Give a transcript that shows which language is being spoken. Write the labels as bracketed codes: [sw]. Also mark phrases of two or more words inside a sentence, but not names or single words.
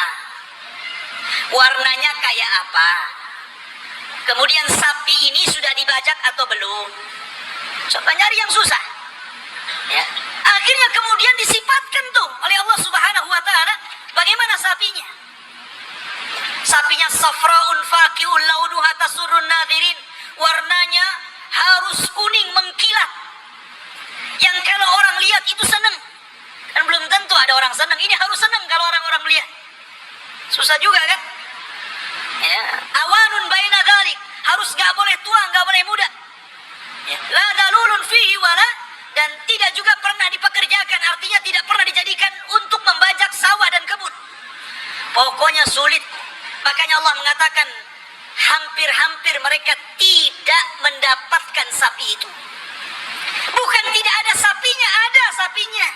[id] Warnanya kayak apa? Kemudian sapi ini sudah dibajak atau belum? Coba nyari yang susah. Ya. Akhirnya kemudian disifatkan tuh oleh Allah [ar] سبحانه وتعالى [id] bagaimana sapinya. [ar] Sapinya صفراء فاقع لونها تسر الناظرين. [id] Warnanya harus kuning mengkilat. Yang kalau orang lihat itu senang. Dan belum tentu ada orang senang. Ini harus senang kalau orang-orang melihat. Susah juga kan? Ya. [ar] عوان بين ذلك. [id] Harus gak boleh tua, gak boleh muda. [ar] Ya. لا ذلول فيه ولا, [id] dan tidak juga pernah dipekerjakan, artinya tidak pernah dijadikan untuk membajak sawah dan kebun. Pokoknya sulit. Makanya Allah mengatakan hampir-hampir mereka tidak mendapatkan sapi itu. Bukan tidak ada sapinya, ada sapinya.